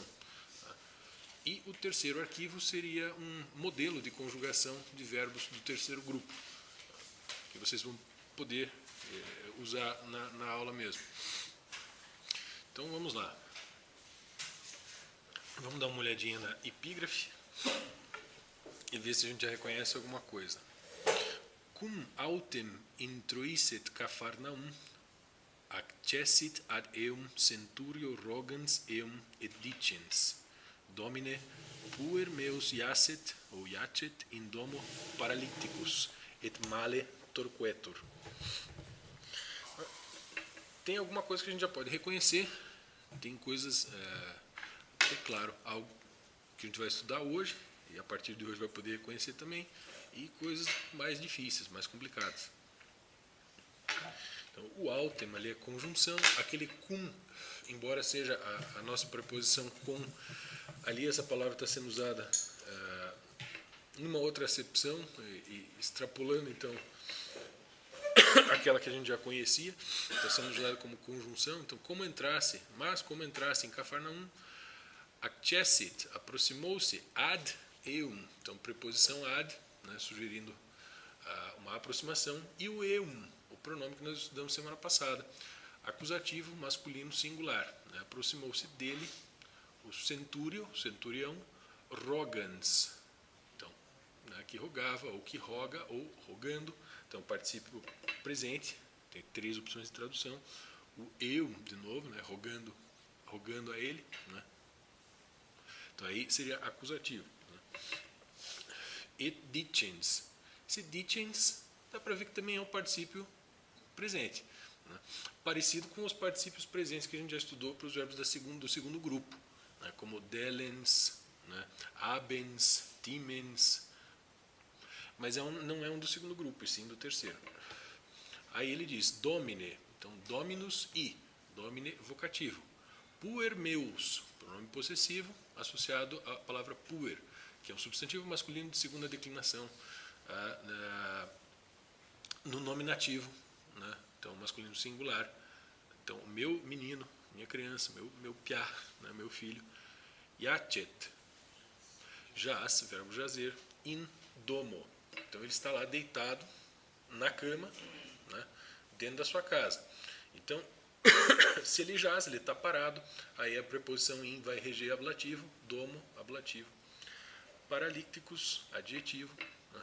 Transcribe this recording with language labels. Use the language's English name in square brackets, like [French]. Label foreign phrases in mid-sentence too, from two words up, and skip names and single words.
[Portuguese] E o terceiro arquivo seria um modelo de conjugação de verbos do terceiro grupo, que vocês vão poder usar na aula mesmo. Então vamos lá. Vamos dar uma olhadinha na epígrafe e ver se a gente já reconhece alguma coisa. [Latin] Cum autem introisset Capharnaum, accessit ad eum centurio rogans eum et dicens, Domine, puer meus iacet, ou iacet, in domo paralyticus, et male torquetur. [Portuguese] Tem alguma coisa que a gente já pode reconhecer, tem coisas, é claro, algo que a gente vai estudar hoje, e a partir de hoje vai poder reconhecer também, e coisas mais difíceis, mais complicadas. Então, o autem ali é conjunção, aquele cum, embora seja a nossa preposição com, ali essa palavra está sendo usada numa outra acepção, e extrapolando então aquela que a gente já conhecia, está sendo usada como conjunção. Então, como entrasse em Capharnaum, accessit, aproximou-se, [Latin] ad eum, [Portuguese] então preposição ad, né, sugerindo uma aproximação, e o eum, o pronome que nós estudamos semana passada, acusativo masculino singular, né, aproximou-se dele o centurião, rogans, então, né, que rogava, ou que roga, ou rogando, então particípio presente, tem 3 opções de tradução, o eum, de novo, né, rogando a ele, né, então aí seria acusativo. [Latin] Et dicens. [Portuguese] Esse dicens dá para ver que também é um particípio presente, né? Parecido com os particípios presentes que a gente já estudou para os verbos do segundo grupo, né? Como delens, né? [Latin] Abens, timens, [Portuguese] mas não é um do segundo grupo, e sim do terceiro. Aí ele diz domine, então dominus e, domine vocativo. [Latin] Puer meus, [Portuguese] pronome possessivo associado à palavra puer, que é um substantivo masculino de segunda declinação no nominativo, né? Então masculino singular. Então o meu menino, minha criança, meu piá, né? Meu filho. Iacet, jaz, verbo jazer, [Latin] in domo. [Portuguese] Então ele está lá deitado na cama, né? Dentro da sua casa. Então se ele jaz, ele está parado, aí a preposição in vai reger ablativo, domo, ablativo. Paralíticos, adjetivo, né?